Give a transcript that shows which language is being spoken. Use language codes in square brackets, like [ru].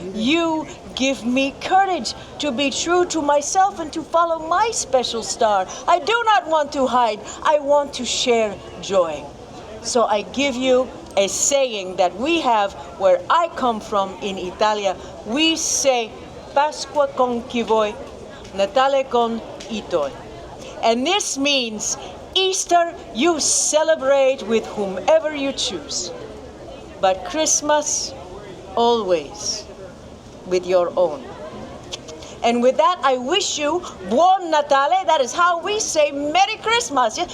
[en] You give me courage to be true to myself and to follow my special star. I do not want to hide. I want to share joy. So I give you a saying that we have where I come from in Italia. We say, [it] Pasqua con chi vuoi, Natale con i tuoi. [en] And this means Easter you celebrate with whomever you choose. But Christmas, always with your own. And with that, I wish you [it] Buon Natale. [en] That is how we say Merry Christmas.